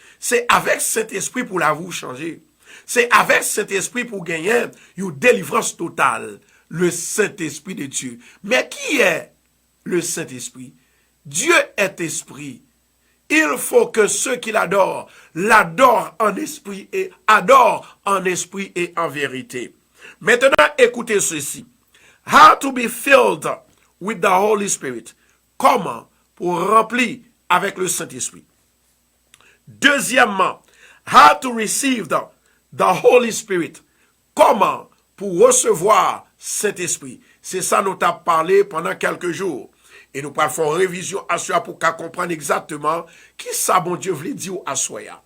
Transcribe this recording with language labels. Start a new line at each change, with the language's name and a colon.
French: C'est avec cet esprit pour la vie changer. C'est avec cet esprit pour gagner une délivrance totale. Le Saint-Esprit de Dieu. Mais qui est le Saint-Esprit? Dieu est esprit. Il faut que ceux qui l'adorent, l'adorent en esprit et adorent en esprit et en vérité. Maintenant, écoutez ceci.
English: How to be filled with the Holy Spirit.
French: Comment pour remplir avec le Saint-Esprit. Deuxièmement,
English: how to receive the Holy Spirit.
French: Comment pour recevoir cet esprit. C'est ça nous avons parlé pendant quelques jours. Et nous parlons révision à soi pour qu'on comprenne exactement qui ça bon Dieu voulait dire à soi.